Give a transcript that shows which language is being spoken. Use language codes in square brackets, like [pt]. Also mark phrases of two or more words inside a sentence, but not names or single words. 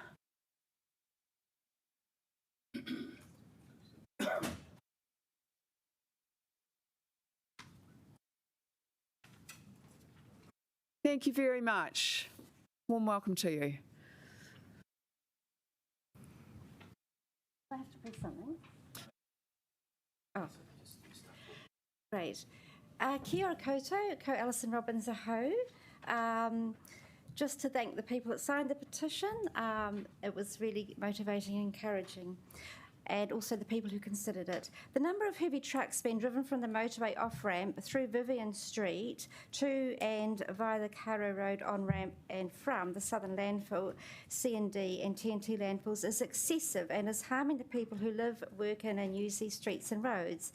[en] Thank you very much. Warm welcome to you. I have to press something. Oh, great. [mi] Kia ora koutou, ko Alison Robbins aho. [en] Just to thank the people that signed the petition. It was really motivating and encouraging. And also the people who considered it. The number of heavy trucks being driven from the motorway off-ramp through Vivian Street to and via the Cairo Road on-ramp and from the Southern Landfill, C&D and TNT landfills is excessive and is harming the people who live, work in and use these streets and roads.